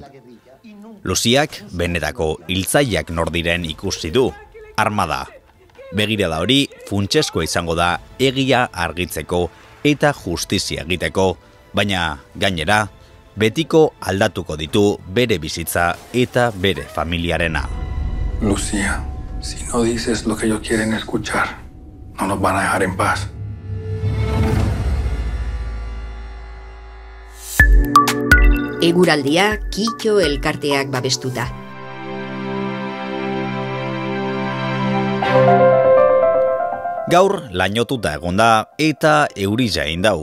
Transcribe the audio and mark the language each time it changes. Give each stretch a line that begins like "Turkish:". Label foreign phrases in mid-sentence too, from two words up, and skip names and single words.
Basque: Luziak benetako hiltzaileak nor diren ikusi du, armada. Begirada hori funtsezkoa izango da egia argitzeko eta justizia egiteko, baina gainera betiko aldatuko ditu bere bizitza eta bere familiarena.
Spanish: Lucía, si no dices lo que ellos quieren escuchar, no nos van a dejar en paz.
Basque: Eguraldia Kitxo elkarteak babestuta. Gaur lainotuta egonda eta eurila egin dau.